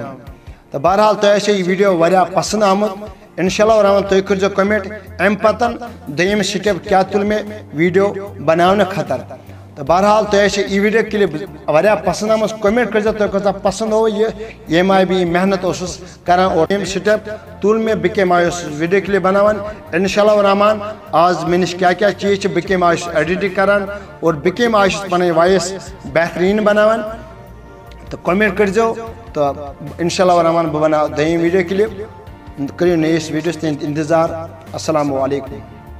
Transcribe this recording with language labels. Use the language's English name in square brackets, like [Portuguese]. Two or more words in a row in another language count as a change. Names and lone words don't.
[Kashmiri] تو بہرحال تۄہہِ آسہِ یہ ویڈیو واریاہ پسند آمت. [Arabic] انشاءاللہ الرحمن [Kashmiri] تُہۍ کٔرزیٚو کمنٹ ام پتن دوٚیِم سٹیپ کیا تُل مے ویڈیو بناونہٕ خٲطرٕ. تو بہرحال تۄہہِ آسہِ یہ [English] video clip [Kashmiri] واریاہ پسند آمٕژ کمنٹ کٔرزیٚو تۄہہِ کۭژاہ پسند آو یہ یم آئی بہ محنت اوسُس کران اور یم سٹیپ تُل مے بہ کم آئی [English] video clip [Kashmiri] بناوان. [Arabic] انشاءاللہ الرحمن [Kashmiri] آز مے نش کیا چیز بہ کم آئی ایڈیٹنگ کران اور بہ کم آئی پنٕنۍ وائس بہترین بناوان. تو کمنٹ کٔرزیٚو. تو [Arabic] انشاءاللہ الرحمن [Kashmiri] بہ بناو دوٚیِم [English] video clip. [Kashmiri] کٔرِو نٔیِس ویڈیوس تام انتظار. [Arabic] السلام علیکم.